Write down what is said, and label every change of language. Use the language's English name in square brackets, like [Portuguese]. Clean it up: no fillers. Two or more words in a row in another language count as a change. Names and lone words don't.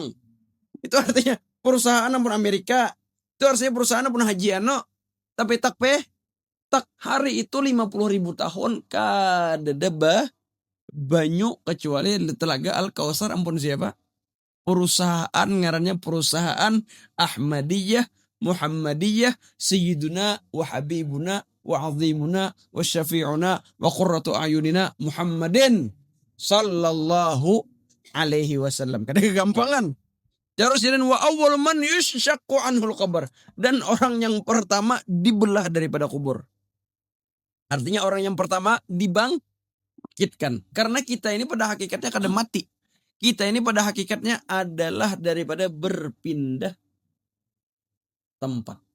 [Banjar] Itu artinya perusahaan pun Amerika. Itu artinya perusahaan pun Haji Ano. Tapi tak hari itu 50 ribu tahun kada banyu kecuali telaga Al-Kautsar ampun siapa? Perusahaan ngarannya perusahaan Ahmadiyah Muhammadiyah [Arabic] سيدنا وحبيبنا وعظيمنا وشفيعنا وقرة أعيننا محمد صلى الله عليه وسلم. [Banjar] Kada kegampangan. [Indonesian] Terus dan [Arabic] وأول من يشق عنه القبر, [Indonesian] dan orang yang pertama dibelah daripada kubur. Artinya orang yang pertama dibangkitkan. [Banjar] Karena kita ini pada hakikatnya kada mati. Kita ini pada hakikatnya adalah daripada berpindah tempat.